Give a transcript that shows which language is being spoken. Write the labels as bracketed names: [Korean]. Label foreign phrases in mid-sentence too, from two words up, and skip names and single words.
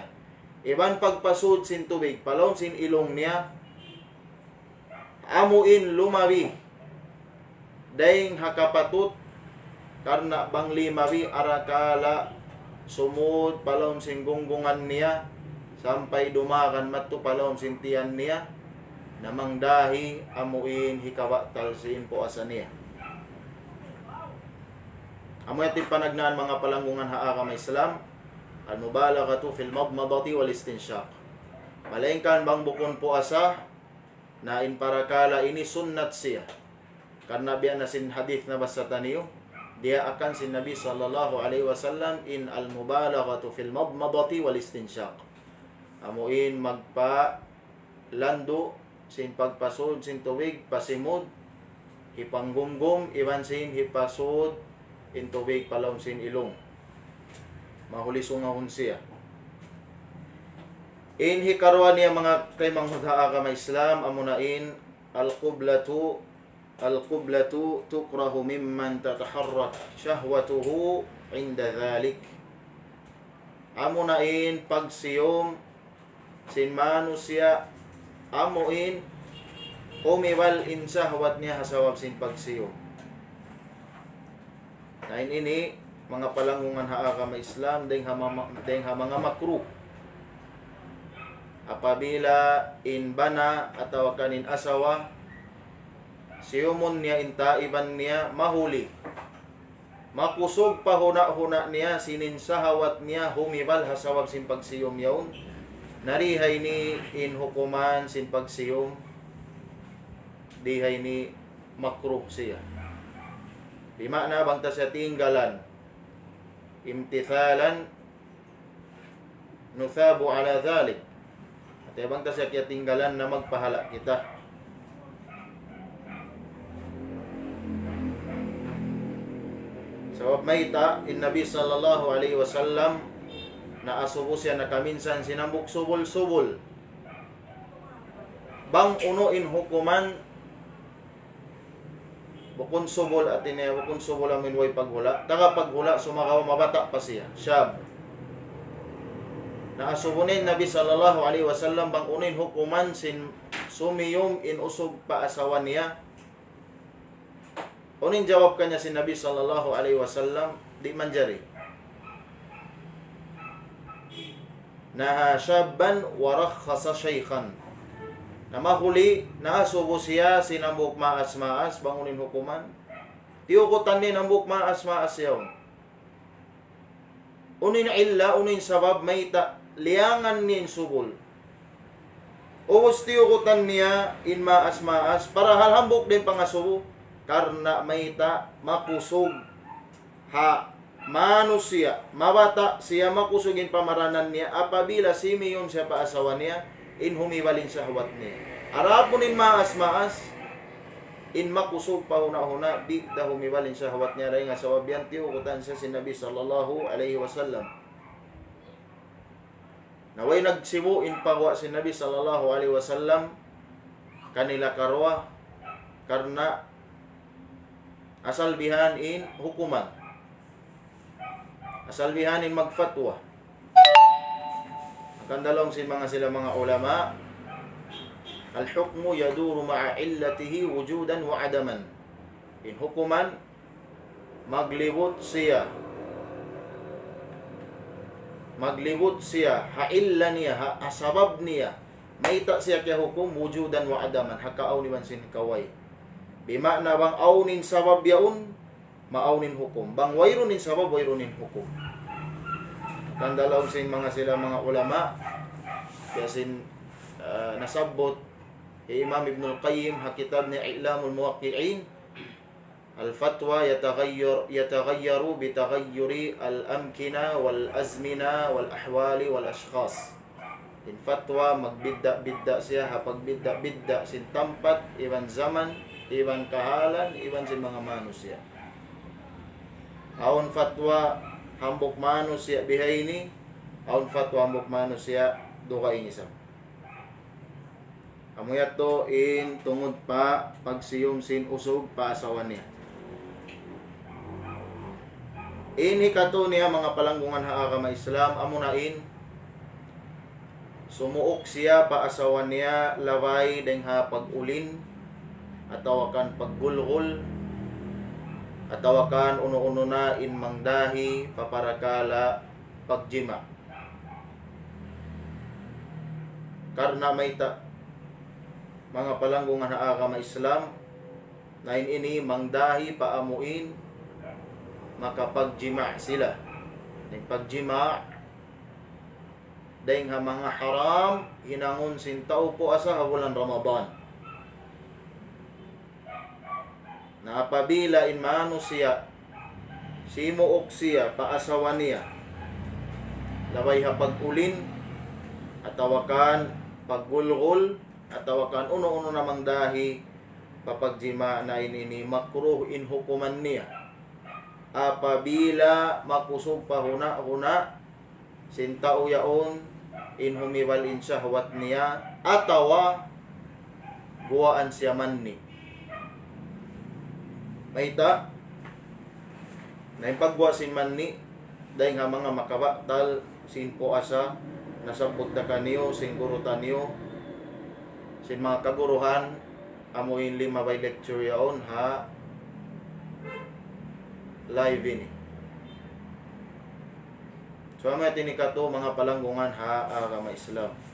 [Tausug] Iban pagpasud sin tubig palong sin ilong niya amuin lumabi daing hakapatut karena bang limabi arakala sumud palong sin gunggungan niya sampai dumakan matu palong sin tiyan niya namang dahi amuin hikawatal sin puasa niya. Amo yatin panagnaan mga palanggungan haa ka Islam [Arabic] المبالغة في المضمضة والاستنشاق. [Tausug] Malainkan bang bukon puasa na in parakala ini sunnat siya. Karena biya na sin hadith na basa taniyo dia akan sin Nabi [Arabic] صلى الله عليه وسلم [Tausug] in [Arabic] المبالغة في المضمضة والاستنشاق. [Tausug] Amuin magpa lando sin pagpasod sin tubig pasimod hipanggumgum iban sin hipasod in tubig palong sin ilong. Mahuli sungahon siya. In hikarwa niya mga kay manghudaa ka Islam amunain [Arabic] القبلة تكره ممن تتحرك شهوته عند ذلك. [Tausug] Amunain pagsiyom sin manusia amuin umiwal in syahwat niya hasawab sin pagsiyom. Nain ini mga palanggungan haa ka Islam deng mga makruh. Apabila in bana atau kanin asawa siyumon niya inta iban niya mahuli. Makusog pahuna-huna niya sinin sahawat niya humibal hasawab sin pagsiyom yaun. Narihay ni in hukuman sin pagsiyom. Dihay ni makruh siya. Di makna bangta siya tinggalan [Arabic] امتثالا نثاب على ذلك. [Tausug] At bangta siya kaya tinggalan na magpahala kita. Sabab mayta in Nabi [Arabic] صلى الله عليه وسلم [Tausug] na asubo siya na kaminsan sinambuk subol-subol. Bang uno in hukuman bukon subol at bukon subol amin way paghula. Taga paghula sumakaw mabata pa siya. Syab. Naasubunin Nabi [Arabic] صلى الله عليه وسلم [Tausug] bang unin hukuman sin sumiyom in usog pa asawa niya. Unin jawab kanya si Nabi [Arabic] صلى الله عليه وسلم [Tausug] di manjari. [Arabic] نهى شابا ورخص شيخا. [Tausug] Na mahuli naasubo siya sinambuk maas-maas bangunin hukuman. Tiukutan ni nambuk maas-maas yaw. Unin illa unin sabab mayta liangan nin subol. Ubos tiukutan niya in maas-maas para halhambuk din pangasubo karena mayta makusog ha manus siya, mabata siya makusugin pamaranan niya, apabila simiyon siya paasawa niya, in humibalin sa hawat niya. Arapunin maas, in makusog pa huna-huna, di da humibalin sa hawat niya, rin nga sa wabyan tiukutan siya si Nabi [Arabic] صلى الله عليه وسلم. [Tausug] Naway nagsibuin pagwa si Nabi [Arabic] صلى الله عليه وسلم, [Tausug] kanila karwa, karena asal bihanin hukuman. Asal bihanin magfatwa. Ang dalawang sila mga ulama, [Arabic] الحكم يدور مع علته وجودا وعدما. [Tausug] In hukuman, maglibot siya, hailla niya, asabab niya, maita siya kaya hukum, [Arabic] وجودا وعدما, [Tausug] hakaaw ni bansin kaway. Bimakna bang awnin sabab yaun, maawnin hukum. Bang wayrunin sabab, wayrunin hukum. Kandalaw sila mga ulama, kasi nasabot Imam Ibn al-Qayyim hakitab ni I'lamul Muwaqqi'in, [Arabic] الفتوى تتغير بتغير الأمكنة والأزمنة والأحوال والأشخاص. [Tausug] In fatwa magbidda-bidda siya, hapag-bidda-bidda sin tempat, iban zaman, iban kahalan, iban sin mga manusia. Aun fatwa hambok manusia bihaini, aun fatwa hambok manusia duka inisam. Amuyat to in tungod pa pagsiyom sin usog pa asawan niya. Ini kato niya mga palanggungan haagama Islam, amunain sumuok siya pa asawan niya laway deng ha pag-ulin, atawakan paggulgul, atawakan uno-uno na in mangdahi paparakala pagjima. Karena may mga palanggungan na agama Islam na ini mangdahi paamuin makapagjima sila. Ning pagjima dahil mga haram hinangon sintaw po asa bulan Ramadan. Na apabila in mano siya simuok siya paasawa niya labay hapag-ulin atawakan paggulgul atawakan uno-uno namang dahi papagjima na ini makruh in hukuman niya apabila makusog pa huna sintao yaon in humiwal in syahwat niya atawa buwaan siya manni. Maita na ipagwa sin manni dahil nga mga makabaktal sin po asa nasabot na kaniyo sin gurutan niyo sin mga kaguruhan amuin 5 by lecture yaon ha live ini. So may tinikato mga palanggungan ha agama Islam.